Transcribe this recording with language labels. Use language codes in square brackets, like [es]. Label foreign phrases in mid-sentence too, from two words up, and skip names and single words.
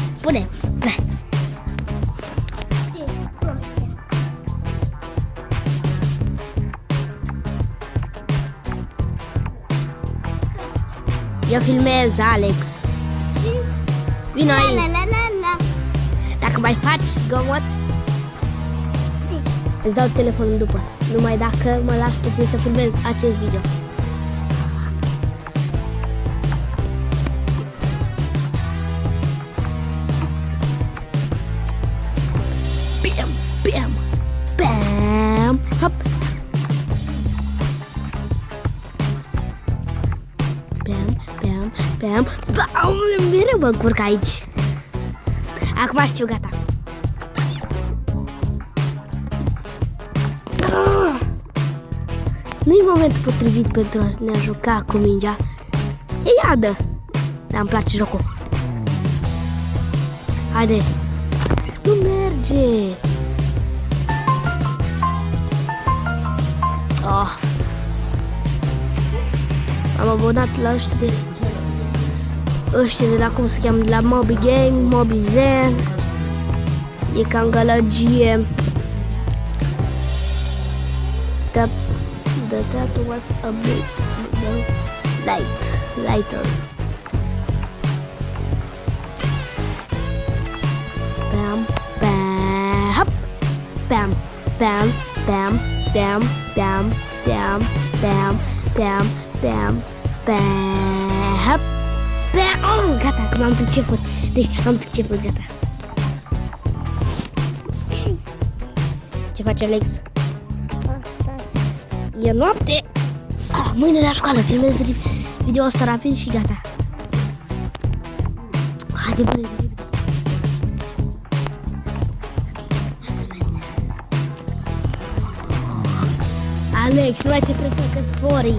[ro] Spune. Eu filmez, Alex. Vino aici. Dacă mai faci zgomot, îți dau telefonul după. Numai dacă mă lași puțin să filmez acest video. Bam, bam, bam, hop. Bam, bam, bam, bam. Mereu mă încurc aici. Acum știu, gata. Nu-i momentul potrivit pentru a ne juca cu mingea. E iadă. Dar îmi place jocul. Haide. Nu merge. Oh. Am abonat la ăștia de la cum se cheamă, de la Moby Gang, Moby Zen. E cam gălăgie. [en] That was a bit lighter. Bam, bam, hop. Bam, bam, bam, bam, bam, bam, bam, bam, bam, bam, hop. Bam. [ro] Oh, gata, acum am priceput. Deci am priceput, gata. Ce face Alex? E noapte. Mâine la școală, filmez video ăsta rapid și gata. Haide, băi, Alex, nu mai te prefac că zbori.